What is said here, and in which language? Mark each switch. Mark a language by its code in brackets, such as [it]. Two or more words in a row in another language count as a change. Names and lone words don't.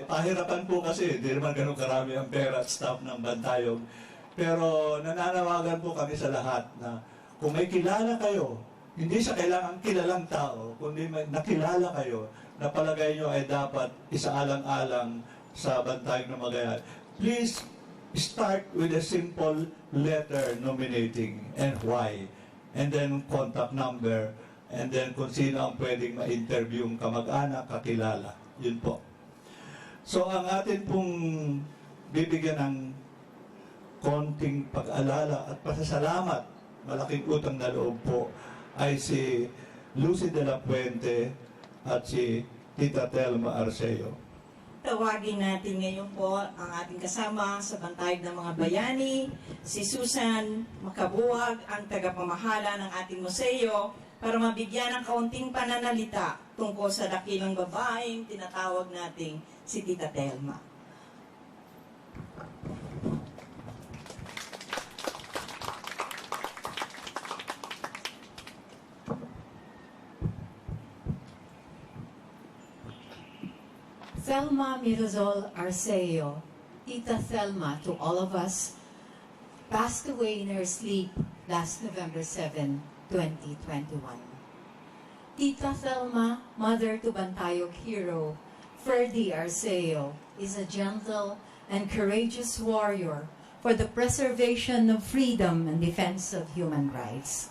[tl] Pahirapan po kasi, hindi naman ganun karami ang pera at staff ng Bantayog. Pero nananawagan po kami sa lahat na kung may kilala kayo, hindi sa kailangan kilalang tao, kundi may nakilala kayo, na palagay nyo ay dapat isaalang-alang sa Bantayog na Magayan, [en] please start with a simple letter nominating and why, and then contact number, and then [tl] kung sino ang pwedeng ma-interview yung kamag-anak, kakilala. Yun po. So, ang atin pong bibigyan ng konting pag-alala at pasasalamat, malaking utang na loob po, ay si Lucy de la Puente at si Tita Telma Arceo. Tawagin natin ngayon po ang ating kasama sa Bantayog ng mga Bayani, si Susan Makabuwag, ang tagapamahala ng ating museo, para mabigyan ng kaunting pananalita tungkol sa dakilang babaeng tinatawag nating si Tita Telma. [en] Thelma Mirazol Arceo, Tita Thelma to all of us, passed away in her sleep last November 7, 2021. Tita Thelma, mother to Bantayog hero, Ferdy Arceo, is a gentle and courageous warrior for the preservation of freedom and defense of human rights.